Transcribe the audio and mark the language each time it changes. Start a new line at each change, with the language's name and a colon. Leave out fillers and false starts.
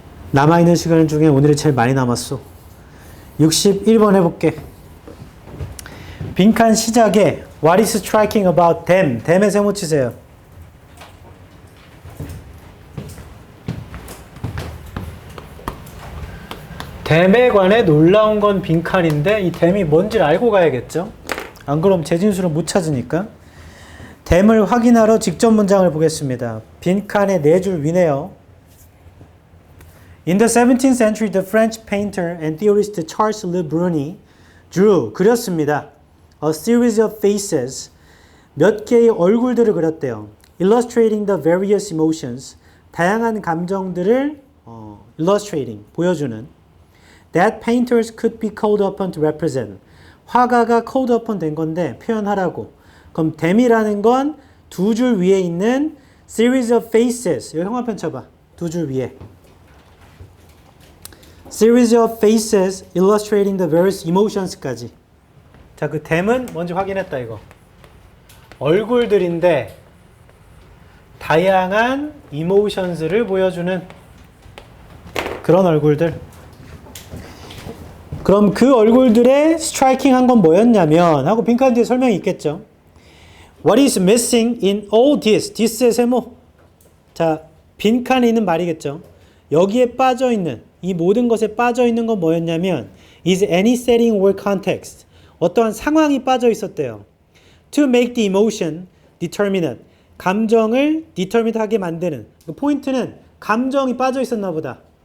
Korean: 남아있는 시간 중에 오늘이 제일 많이 남았어. 61번 해볼게. 빈칸 시작에
English: What is striking about them?
Korean: them에 세모 치세요. 댐에 관해 놀라운 건 빈칸인데 이 댐이 뭔지를 알고 가야겠죠? 안 그럼 재진수를 못 찾으니까. 댐을 확인하러 직접 문장을 보겠습니다. 빈칸에 4줄 위네요.
English: In the 17th century, the French painter and theorist Charles Le Bruni drew,
Korean: 그렸습니다.
English: A series of faces,
Korean: 몇 개의 얼굴들을 그렸대요.
English: Illustrating the various emotions,
Korean: 다양한 감정들을
English: illustrating,
Korean: 보여주는.
English: That painters could be called upon to represent.
Korean: 화가가 called upon 된 건데 표현하라고. 그럼 them이라는 건 2줄 위에 있는
English: series of faces.
Korean: 여기 형광펜 쳐봐. 2줄 위에.
English: Series of faces illustrating the various emotions까지.
Korean: 자, 그 them은 뭔지 확인했다 이거. 얼굴들인데 다양한 emotions를 보여주는 그런 얼굴들. 그럼 그 얼굴들의 스트라이킹한 건 뭐였냐면 하고 빈칸 뒤에 설명이 있겠죠.
English: What is missing in all this?
Korean: this의 세모. 자, 빈칸에 있는 말이겠죠. 여기에 빠져있는 이 모든 것에 빠져있는 건 뭐였냐면
English: is any setting or context.
Korean: 어떠한 상황이 빠져있었대요.
English: To make the emotion determinate.
Korean: 감정을 determinate하게 만드는. 그 포인트는 감정이 빠져있었나 보다.